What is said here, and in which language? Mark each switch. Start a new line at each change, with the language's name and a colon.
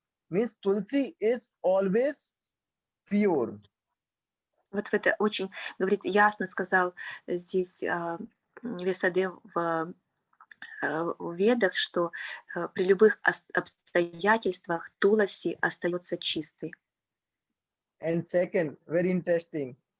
English: Means Tulsi is always pure.
Russian: Вот это очень, говорит, ясно сказал здесь Весадев в Ведах, что при любых обстоятельствах Туласи остается чистой.
English: And second, very interesting.